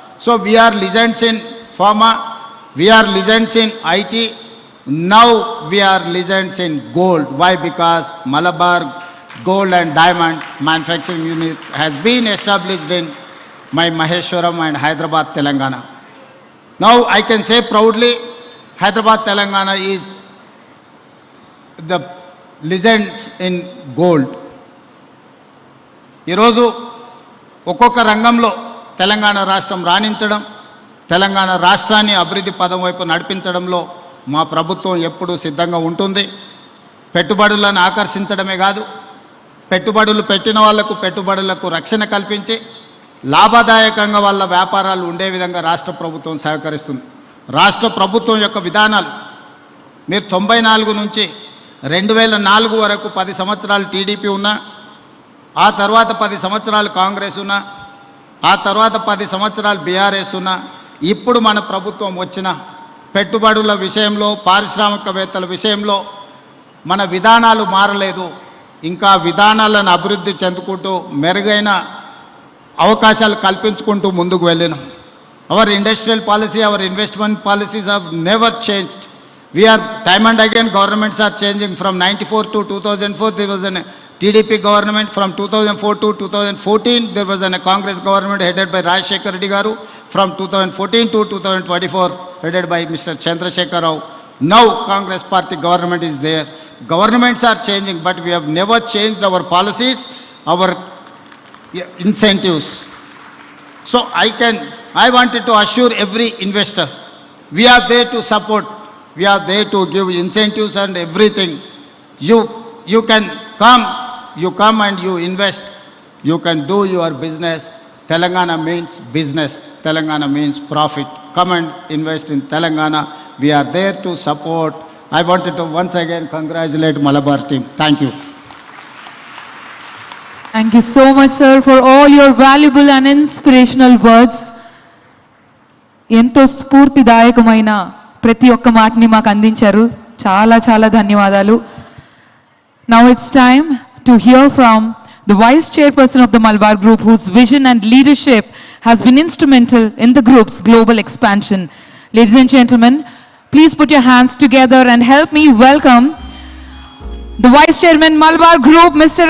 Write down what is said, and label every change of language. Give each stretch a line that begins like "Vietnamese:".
English: So we are legends in pharma, we are legends in IT. Now we are legends in gold. Why? Because Malabar Gold and Diamond Manufacturing Unit has been established in my Maheshwaram and Hyderabad, Telangana. Now I can say proudly, Hyderabad, Telangana is the legends in gold.
Telugu: ఈరోజు ఒక్కొక్క రంగంలో తెలంగాణ రాష్ట్రం రాణించడం, తెలంగాణ రాష్ట్రాన్ని అభివృద్ధి పదం వైపు నడిపించడంలో మా ప్రభుత్వం ఎప్పుడూ సిద్ధంగా ఉంటుంది. పెట్టుబడులను ఆకర్షించడమే కాదు, పెట్టుబడులు పెట్టిన వాళ్లకు పెట్టుబడులకు రక్షణ కల్పించి లాభదాయకంగా వాళ్ళ వ్యాపారాలు ఉండే విధంగా రాష్ట్ర ప్రభుత్వం సహకరిస్తుంది. రాష్ట్ర ప్రభుత్వం యొక్క విధానాలు మీరు 94 నుంచి 2004 వరకు 10 సంవత్సరాలు టీడీపీ ఉన్నా, ఆ తర్వాత 10 సంవత్సరాలు కాంగ్రెస్ ఉన్నా, ఆ తర్వాత 10 సంవత్సరాలు బీఆర్ఎస్ ఉన్నా, ఇప్పుడు మన ప్రభుత్వం వచ్చిన పెట్టుబడుల విషయంలో, పారిశ్రామికవేత్తల విషయంలో మన విధానాలు మారలేదు. ఇంకా విధానాలను అభివృద్ధి చెందుకుంటూ మెరుగైన అవకాశాలు కల్పించుకుంటూ ముందుకు వెళ్ళినాం.
English: Our industrial policy, our investment policies have never changed. We are time and again governments are changing. From 94 to 2004 there was a TDP government. From 2004 to 2014 there was a Congress government headed by Rajshekar Reddy garu. From 2014 to 2024 headed by Mr. Chandrasekhar Rao. Now Congress party government is there. Governments are changing, but we have never changed our policies, our incentives. So I wanted to assure every investor, we are there to support. We are there to give incentives and everything. You can come and you invest. You can do your business. Telangana means business. Telangana means profit. Come and invest in Telangana. We are there to support. I wanted to once again congratulate Malabar team. Thank you. Thank you so much, sir, for all your valuable and inspirational words.
Telugu: ఎంతో స్ఫూర్తిదాయకమైన ప్రతి ఒక్క మాటని మాకు అందించారు. చాలా చాలా ధన్యవాదాలు.
English: Now it's time to hear from the Vice Chairperson of the Malabar Group, whose vision and leadership has been instrumental in the group's global expansion. Ladies and gentlemen, please put your hands together and help me welcome the Vice Chairman, Malabar Group, Mr.